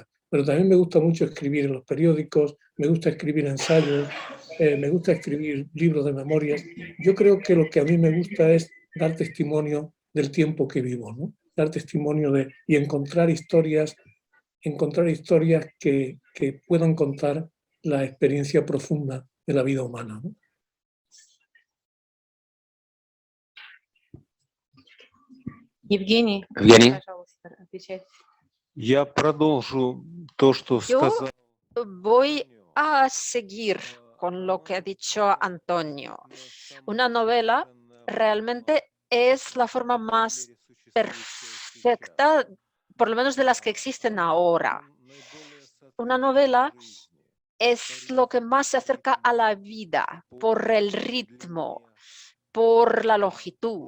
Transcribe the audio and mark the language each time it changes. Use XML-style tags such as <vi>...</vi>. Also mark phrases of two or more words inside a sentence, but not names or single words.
<es>Pero también me gusta mucho escribir en los periódicos, me gusta escribir ensayos, me gusta escribir libros de memorias. Yo creo que lo que a mí me gusta es dar testimonio del tiempo que vivo, ¿no? Dar testimonio y encontrar historias que puedan contar la experiencia profunda de la vida humana, ¿no?</es> <ru>Евгений, Evgeny. пожалуйста, отвечайте. Я продолжу то, что сказал.</ru> <es>Voy a seguir con lo que ha dicho Antonio. Una novela realmente es la forma más perfecta, por lo menos de las que existen ahora. Una novela es lo que más se acerca a la vida por el ritmo, por la longitud.</es>